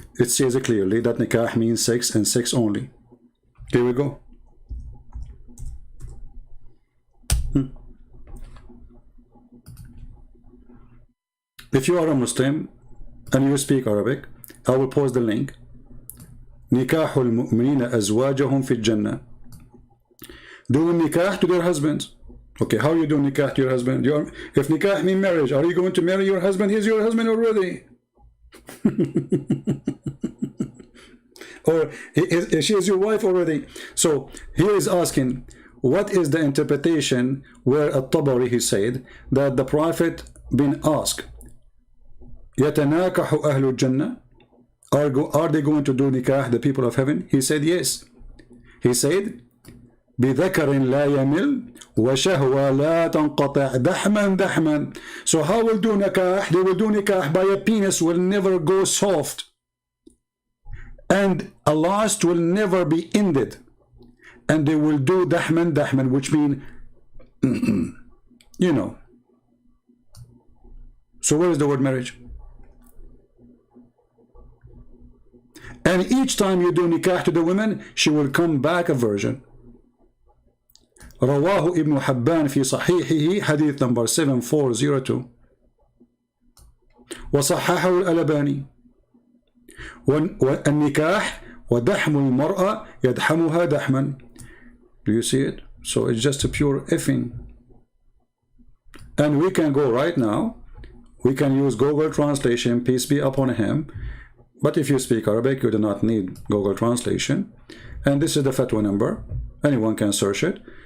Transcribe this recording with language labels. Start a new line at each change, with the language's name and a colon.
English: It says clearly that nikah means sex and sex only. Here we go. If you are a Muslim and you speak Arabic, I will post the link.
Arabic: نكاح المؤمنين أزواجهم في الجنة.
English: Doing nikah to their husbands. Okay, how you do nikah to your husband? If nikah means marriage, are you going to marry your husband? He's your husband already. Or she is your wife already. So he is asking, what is the interpretation where At-Tabari, he said that the Prophet been asked,
Arabic: يتناكح أهل الجنة,
English: Are they going to do nikah, the people of heaven? He said yes. He said,
Arabic: بذكر لا يمل وشهوة لا تنقطع دحما دحما.
English: So how will do nikah? They will do nikah by a penis will never go soft, and a lust will never be ended, and they will do dahman dahman, which mean you know. So where is the word marriage? And each time you do nikah to the woman, she will come back a virgin.
Arabic: رواه ابن حبان في صحيحه حديث number 7402 وصححه الألباني. والنكاح ودحم المرأة يدحمها دحما.
English: Do you see it? So it's just a pure effing. And we can go right now, we can use Google Translation, peace be upon him. But if you speak Arabic, you do not need Google Translation. And this is the fatwa number. Anyone can search it.